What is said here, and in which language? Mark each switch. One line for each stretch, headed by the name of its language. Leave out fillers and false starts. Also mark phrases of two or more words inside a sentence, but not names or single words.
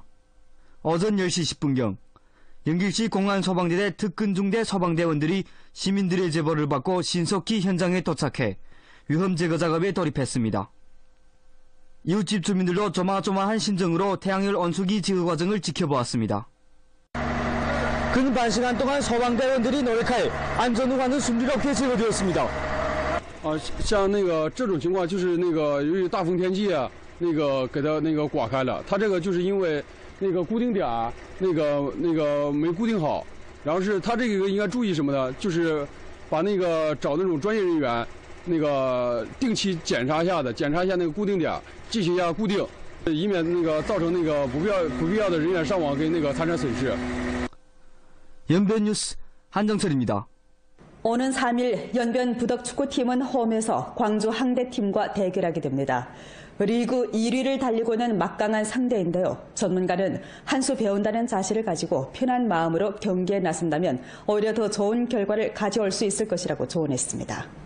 Korean: 오전 10시 10분경 연길시 공안소방대대 특근중대 소방대원들이 시민들의 제보를 받고 신속히 현장에 도착해 위험 제거 작업에 돌입했습니다. 이웃집 주민들도 조마조마한 심정으로 태양열 온수기 제거 과정을 지켜보았습니다. 근 반시간 동안 소방대원들이 노력하여 안전우관은 순조롭게 제거되었습니다.
Chinese: 像这种情况就是由于大风天气啊，给它刮开了。它这个就是因为固定点没固定好，然后是它这个应该注意什么呢？就是把找那种专业人员定期检查一下固定点，进行一下固定，以免造成不必要的人员伤亡跟财产损失。
Korean: 연변 뉴스 한정철입니다. 오는 3일 연변 부덕축구팀은 홈에서 광주 항대팀과 대결하게 됩니다. 리그 1위를 달리고 있는 막강한 상대인데요. 전문가는 한 수 배운다는 자세를 가지고 편한 마음으로 경기에 나선다면 오히려 더 좋은 결과를 가져올 수 있을 것이라고 조언했습니다.